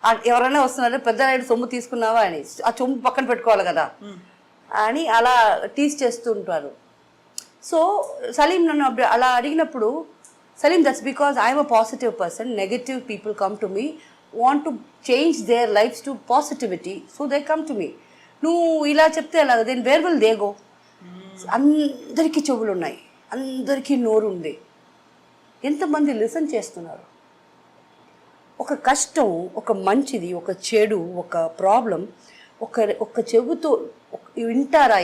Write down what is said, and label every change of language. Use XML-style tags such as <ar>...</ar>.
<te>ఎవరైనా వస్తున్నారే పెద్దరాయుడు సొమ్ము తీసుకున్నావా అని, ఆ సొమ్ము పక్కన పెట్టుకోవాలి కదా అని అలా టీస్ చేస్తూ ఉంటారు. సో సలీం నన్ను అలా అడిగినప్పుడు,</te> <en>Salim, that's because I'm a positive person. Negative people come to me, want to change their lives to positivity, so they come to me.</en> <te>నువ్వు ఇలా చెప్తే అలాగ</te> <en>Then where will they go?</en> <te>అందరికీ చెవులు ఉన్నాయి, అందరికీ నోరు ఉంది, ఎంతమంది లిసన్ చేస్తున్నారు? ఒక కష్టం, ఒక మంచిది, ఒక చెడు, ఒక ప్రాబ్లం ఒక చెవుతో వింటారా?</te>